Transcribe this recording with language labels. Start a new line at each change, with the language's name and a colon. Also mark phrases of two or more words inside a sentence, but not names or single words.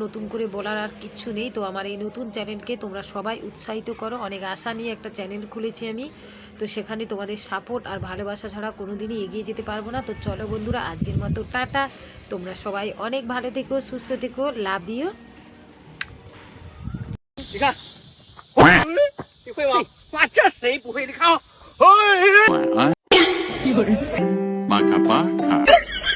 Bangla: নতুন করে বলার আর কিচ্ছু নেই। তো আমার এই নতুন চ্যানেলকে তোমরা সবাই উৎসাহিত করো। অনেক আশা নিয়ে একটা চ্যানেল খুলেছি আমি। তো সেখানে তোমাদের সাপোর্ট আর ভালোবাসা ছাড়া কোনো দিনই এগিয়ে যেতে পারবো না। তো চলো বন্ধুরা, আজকের মতো টাটা। তোমরা সবাই অনেক ভালো থেকো, সুস্থ থেকো।
English: love you.
Chinese: 你看，你会吗？妈，这谁不会？你看啊，哎。晚安，马卡巴卡。